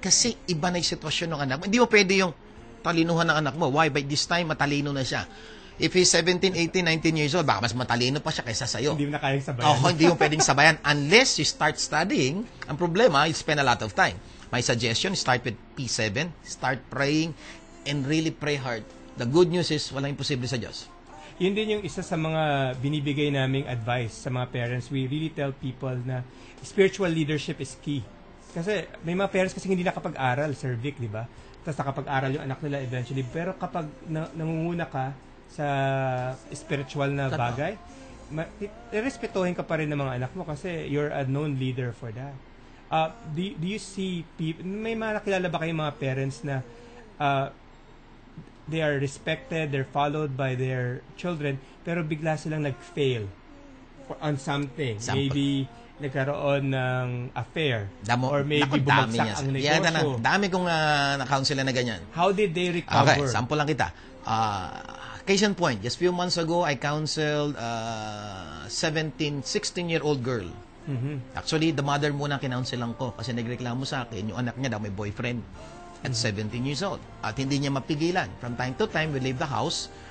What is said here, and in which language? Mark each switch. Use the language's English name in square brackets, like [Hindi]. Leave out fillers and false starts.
[Filipino] Kasi iba na yung sitwasyon ng anak mo. Hindi mo pwede yung talinuhan ng anak mo. Why? By this time, matalino na siya. [English] If he's 17, 18, 19 years old, [Filipino] baka mas matalino pa siya kaysa sa'yo. Hindi mo na kayang sabayan. Hindi mo pwedeng sabayan. [English] Unless you start studying, [Filipino] ang problema, [English] you spend a lot of time. My suggestion, start with P7, start praying, and really pray hard. The good news is, [Filipino] walang imposible sa Diyos. Yun din yung isa sa mga binibigay naming advice sa mga parents. [English] We really tell people na spiritual leadership is key. [Filipino] Kasi may mga parents kasi hindi nakapag-aral, Sir Vic, di ba? Tapos nakapag-aral yung anak nila eventually. Pero kapag nangunguna ka sa spiritual na bagay, respetuhin ka pa rin ng mga anak mo kasi [English] you're a known leader for that. Do you see people, [Filipino] may mga nakilala ba kayong mga parents na [English] they are respected, they're followed by their children, [Filipino] pero bigla silang [English] nag-fail on something. [Filipino] Maybe nagkaroon ng affair or maybe bumagsak ang negosyo. Dami kong na-counsel na ganyan. [English] How did they recover? [Filipino] Okay, sample lang kita. [English] Case in point, just few months ago, I counseled 16-year-old girl. [Filipino] Actually, the mother muna kinounselan ko kasi nagreklamo sa akin, yung anak niya daw may boyfriend at 17 years old. At hindi niya mapigilan. [English] From time to time, we leave the house.